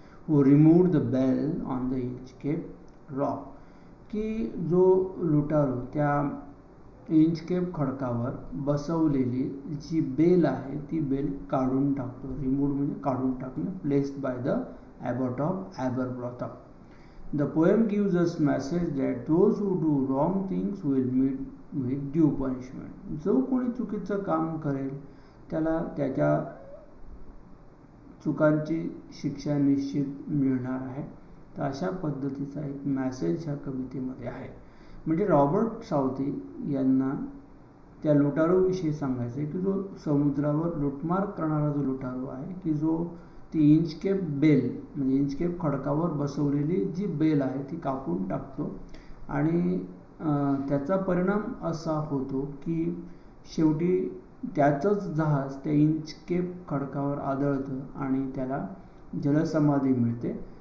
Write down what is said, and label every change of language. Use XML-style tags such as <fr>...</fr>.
<en>who removed the bell on the Inchcape Rock,</en> <mr>की जो लुटारू त्या इंचकेप खडकावर बसवलेली जी बेल आहे ती बेल काढून टाकतो. रिमूव्ड म्हणजे काढून टाकणे.</mr> <en>Placed by the abbot of Aberbrothock. The poem gives us message that those who do wrong things will meet with due punishment.</en> <mr>जो कोणी चुकीचं काम करेल त्याला त्याच्या चुकांची शिक्षा निश्चित मिळणार आहे. तर अशा पद्धतीचा एक मॅसेज ह्या कवितेमध्ये आहे. म्हणजे रॉबर्ट सावथी यांना त्या लुटारूविषयी सांगायचं आहे की जो समुद्रावर लुटमार करणारा जो लुटारू आहे की जो ती इंचकेप बेल म्हणजे इंचकेप खडकावर बसवलेली जी बेल आहे ती कापून टाकतो आणि त्याचा परिणाम असा होतो की शेवटी त्याचंच जहाज त्या इंचकेप खडकावर आदळतं आणि त्याला जलसमाधी मिळते.</mr>